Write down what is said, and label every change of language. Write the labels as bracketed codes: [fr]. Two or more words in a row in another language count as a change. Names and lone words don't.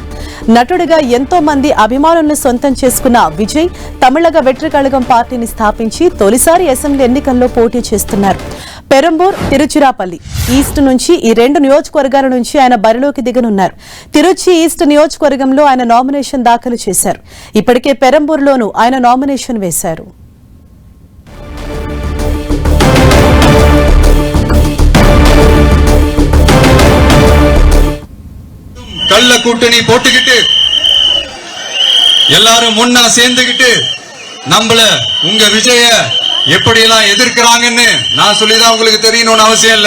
[te] నటుడిగా ఎంతో మంది అభిమానులను సొంతం చేసుకున్న విజయ్ తమిళగ వెట్రికళగం పార్టీని స్థాపించి తొలిసారి అసెంబ్లీ ఎన్నికల్లో పోటీ చేస్తున్నారు. పెరంబూర్, తిరుచిరాపల్లి ఈస్ట్ నుంచి ఈ రెండు నియోజకవర్గాల నుంచి ఆయన బరిలోకి దిగనున్నారు. తిరుచి ఈస్ట్ నియోజకవర్గంలో ఆయన నామినేషన్ దాఖలు చేశారు. ఇప్పటికే పెరంబూర్లోనూ ఆయన నామినేషన్ వేశారు. [ta] கள்ள கூட்டணி போட்டுக்கிட்டு எல்லாரும் முன்னா சேர்ந்துகிட்டு நம்மள உங்க விஜய எப்படி எல்லாம் எதிர்க்கிறாங்கன்னு நான் சொல்லிதான் உங்களுக்கு தெரியணும்னு அவசியம் இல்ல.